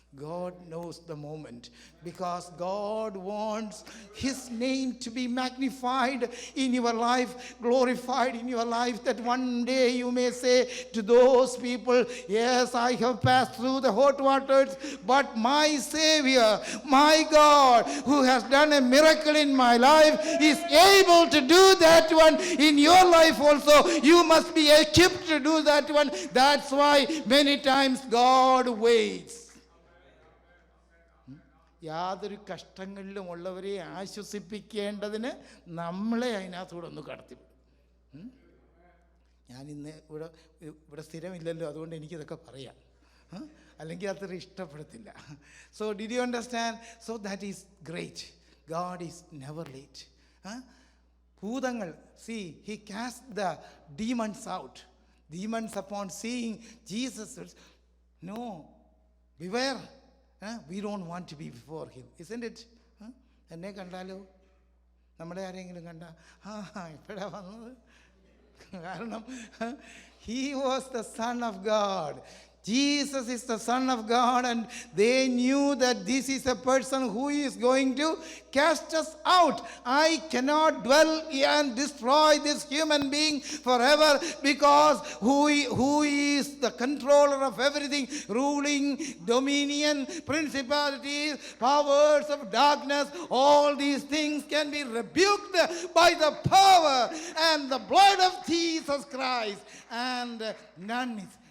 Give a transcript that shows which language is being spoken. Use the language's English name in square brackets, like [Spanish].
[English] God knows the moment, because God wants His name to be magnified in your life, glorified in your life, that one day you may say to those people, yes, I have passed through the hot waters, but my Savior, my God, who has done a miracle in my life, is able to do that one in your life also. You must be equipped to do that one. That's why many times God waits. [Malayalam] യാതൊരു കഷ്ടങ്ങളിലും ഉള്ളവരെ ആശ്വസിപ്പിക്കേണ്ടതിന് നമ്മളെ അതിനകത്തൂടെ ഒന്ന് കടത്തിവിടും. ഞാനിന്ന് ഇവിടെ സ്ഥിരമില്ലല്ലോ, അതുകൊണ്ട് എനിക്കിതൊക്കെ പറയാം, അല്ലെങ്കിൽ അത്ര ഇഷ്ടപ്പെടത്തില്ല. [English] So did you understand? So that is great. God is never late. [Malayalam] ഭൂതങ്ങൾ, [English] see, he cast the demons out. Demons upon seeing Jesus, no, beware. We don't want to be before him, isn't it? [Malayalam] എന്നെ കണ്ടാലോ, നമ്മളെ ആരെങ്കിലും കണ്ട ഇപ്പോഴാ വന്നത്? കാരണം [English] he was the Son of God. Jesus is the Son of God, and they knew that this is a person who is going to cast us out. I cannot dwell and destroy this human being forever, because who is the controller of everything, ruling, dominion, principalities, powers of darkness, all these things can be rebuked by the power and the blood of Jesus Christ, and none is.